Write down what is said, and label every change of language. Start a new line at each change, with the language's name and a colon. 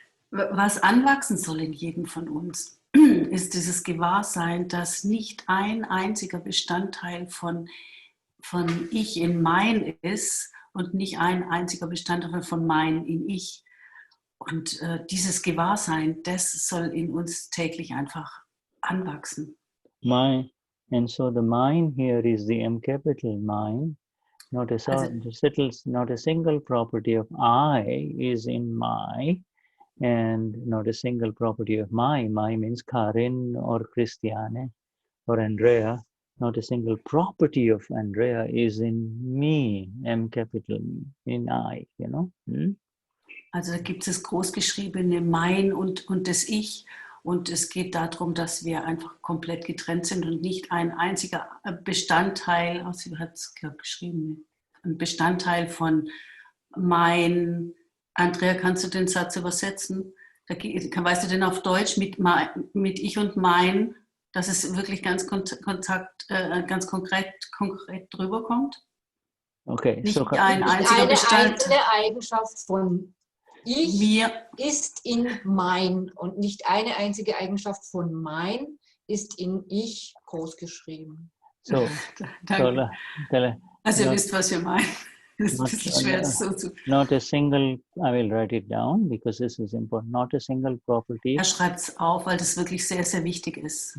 German: Was anwachsen soll in jedem von uns, ist dieses Gewahrsein, dass nicht ein einziger Bestandteil von Ich in Mein ist und nicht ein einziger Bestandteil von Mein in Ich. Und dieses Gewahrsein, das soll in uns täglich einfach anwachsen.
English: And so the mine here is the M capital mine. Not a single property of I is in my, and not a single property of my. My means Karin or Christiane or Andrea. Not a single property of Andrea is in me, M capital me, in I, you know.
German: Also da gibt es das großgeschriebene Mein und das Ich. Und es geht darum, dass wir einfach komplett getrennt sind und nicht ein einziger Bestandteil, sie hat es, glaube ich, geschrieben, ein Bestandteil von mein. Andrea, kannst du den Satz übersetzen? Weißt du denn auf Deutsch mit Ich und Mein, dass es wirklich ganz ganz konkret drüber kommt? Okay. Nicht so ein einziger Bestandteil. Eine Eigenschaft von Ich ist in Mein und nicht eine einzige Eigenschaft von Mein ist in Ich großgeschrieben. So, Danke. Also ihr wisst, was wir meinen. Das ist ein bisschen schwer, das so zu...
English: Not a single, I will write it down because this is important. Not a single property.
German: Er schreibt es auf, weil das wirklich sehr, sehr wichtig ist.